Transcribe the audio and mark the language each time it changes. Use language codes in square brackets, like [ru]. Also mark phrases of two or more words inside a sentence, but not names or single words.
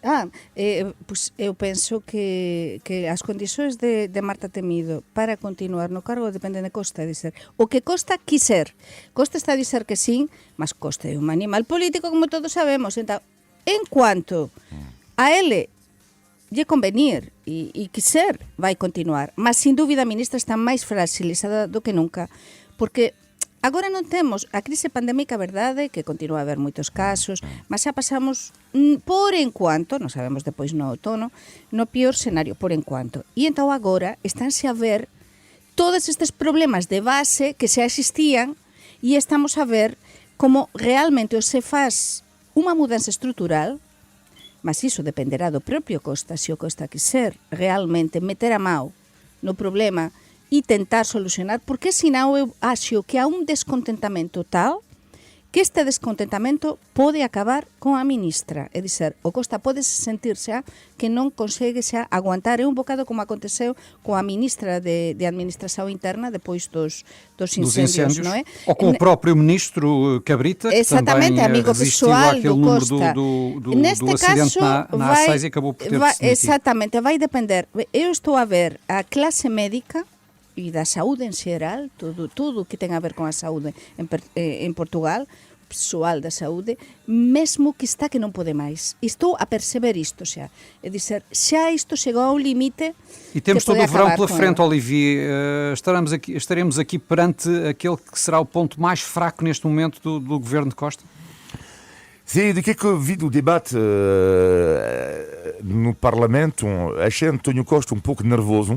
[gl] Pois eu penso que as condições de Marta Temido para continuar no cargo dependen de Costa, dizer o que Costa quiser. Costa está a dizer que sim, mas Costa é un animal político, como todos sabemos. Então, en cuanto a ele lle convenir e quiser, vai continuar. Mas, sin dúbida, a ministra está máis fragilizada do que nunca, porque agora non temos a crise pandémica, verdade, que continúa a haber moitos casos, mas xa pasamos, por enquanto, non sabemos depois no outono, no pior escenario, por enquanto. E entón agora estánse a ver todos estes problemas de base que xa existían e estamos a ver como realmente se faz unha mudanza estrutural, mas iso dependerá do propio Costa, se o Costa quiser realmente meter a mão no problema e tentar solucionar, porque senão eu acho que há un descontentamento tal que este descontentamento pode acabar con a ministra. É dizer, o Costa pode sentirse que non consegue xa aguantar. É un bocado como aconteceu coa ministra de Administración Interna depois dos incêndios, non é? [pt] Ou com o próprio ministro Cabrita, que exatamente, também amigo resistiu pessoal àquele do número Costa. do acidente na A6 e acabou por ter de se demitir. Exatamente, vai depender. [gl] Eu estou a ver a clase médica e da saúde en xeral, tudo que ten a ver con a saúde en Portugal, o persoal da saúde, mesmo que está que non pode máis. Estou a perceber isto xa. É dizer, xa isto chegou ao limite. [pt] E temos todo o verão pela frente, Olivier. Estaremos aqui perante aquele que será o ponto mais fraco neste momento do governo de Costa? Sim, do que eu vi do debate no Parlamento, achei António Costa um pouco nervoso.